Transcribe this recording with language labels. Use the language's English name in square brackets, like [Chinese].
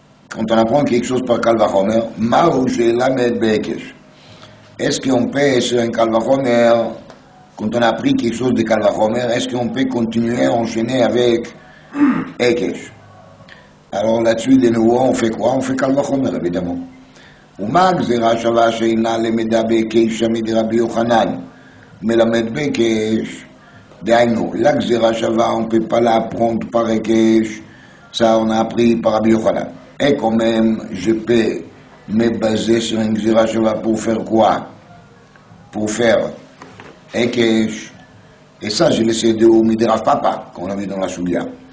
[French] Quand on apprend quelque chose par קל וחומר, [Hebrew] מהו שלמד בהיקש? [French] Est-ce qu'on peut, sur un קל וחומר, quand on a appris quelque chose de קל וחומר, est-ce qu'on peut continuer à enchaîner avec היקש? Alors là-dessus, de nouveau, on fait quoi? On fait קל וחומר, évidemment. [Hebrew] ומה גזירה שווה שאינה למדה בהיקש מדרבי יוחנן, מלמד בהיקש? [French] D'ailleurs, la Gzera Shava, on ne peut pas l'apprendre par Ekesh, ça on a appris par Rabbi Yochanan. Et quand même, je peux me baser sur une Gzera Shava pour faire quoi? Pour faire Ekesh. Et ça, je le sais de Midirav Papa, qu'on a vu dans la Soulia.